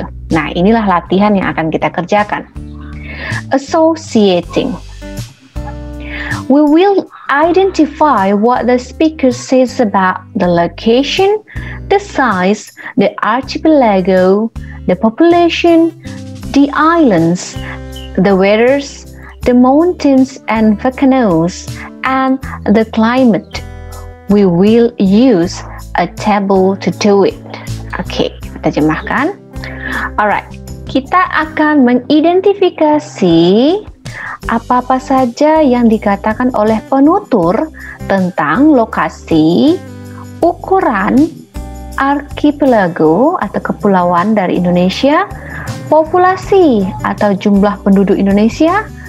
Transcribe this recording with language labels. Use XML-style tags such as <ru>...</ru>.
<id>Nah, inilah latihan yang akan kita kerjakan.</id> <en>Associating. We will identify what the speaker says about the location, the size, the archipelago, the population, the islands, the weathers, the mountains and volcanoes, and the climate. We will use a table to do it.</en> <id>Oke, kita terjemahkan. Alright, kita akan mengidentifikasi apa-apa saja yang dikatakan oleh penutur tentang lokasi, ukuran, archipelago atau kepulauan dari Indonesia, populasi atau jumlah penduduk Indonesia,</id>